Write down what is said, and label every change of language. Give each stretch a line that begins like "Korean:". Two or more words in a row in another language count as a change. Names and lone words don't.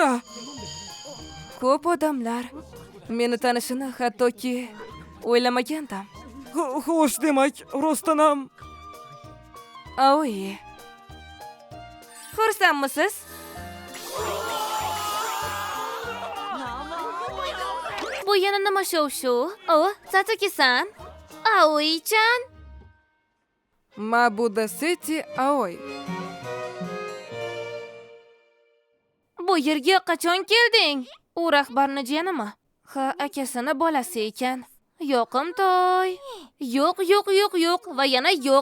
Uzbek: Ko'p odamlar meni tanishini hattoki o'ylamagandim. Xo'sh, demak, rostdan ham Aoi. Xursandmisiz? Bu yana nima shov-shuv? Satsuki-san. Aoi-chan. Mabuda City Aoi. Bu yerga qachon kelding? U rahbarni jiyanimi? Ha, akasini bolasi ekan. Yoqimtoy. Yo'q va yana yo'q.